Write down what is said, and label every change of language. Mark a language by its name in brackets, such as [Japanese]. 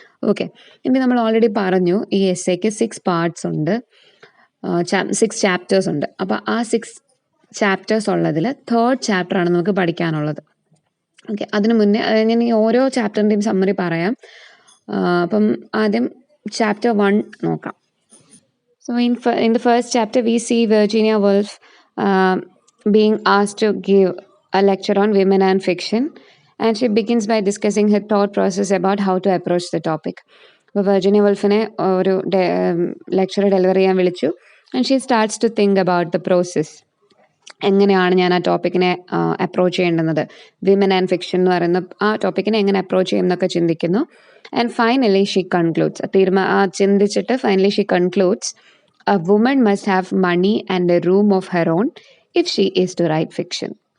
[Malayalam] Okay, ഇനി നമ്മൾ already പറഞ്ഞു ഈ എസ്സേക്ക് 6 പാർട്സ് ഉണ്ട്, 6 ചാപ്റ്റേഴ്സ് ഉണ്ട്. അപ്പോൾ ആ 6 ചാപ്റ്റേഴ്സ് ഉള്ളതിൽ 3rd ചാപ്റ്ററാണ് നമുക്ക് പഠിക്കാനുള്ളത്. ഓക്കെ, അതിനു മുന്നേ ഞാൻ ഈ ഓരോ ചാപ്റ്ററിൻ്റെയും സമ്മറി പറയാം. അപ്പം ആദ്യം ചാപ്റ്റർ 1 നോക്കാം. [English] So in the first chapter we see Virginia Woolf being asked to give a lecture on women and fiction, and she begins by discussing her thought process about how to approach the topic. [Malayalam] അപ്പോൾ Virginia വുൾഫിനെ ഒരു lecture deliver ചെയ്യാൻ വിളിച്ചു, [English] And she starts to think about the process. [Malayalam] എങ്ങനെയാണ് ഞാൻ ആ ടോപ്പിക്കിനെ approach ചെയ്യേണ്ടുന്നത്, women and fiction എന്ന് പറയുന്ന ആ ടോപ്പിക്കിനെ എങ്ങനെ അപ്രോച്ച് ചെയ്യും എന്നൊക്കെ ചിന്തിക്കുന്നു. [English] and finally she concludes, [Malayalam] ചിന്തിച്ചിട്ട് [English] Finally she concludes, a woman must have money and a room of her own if she is to write fiction.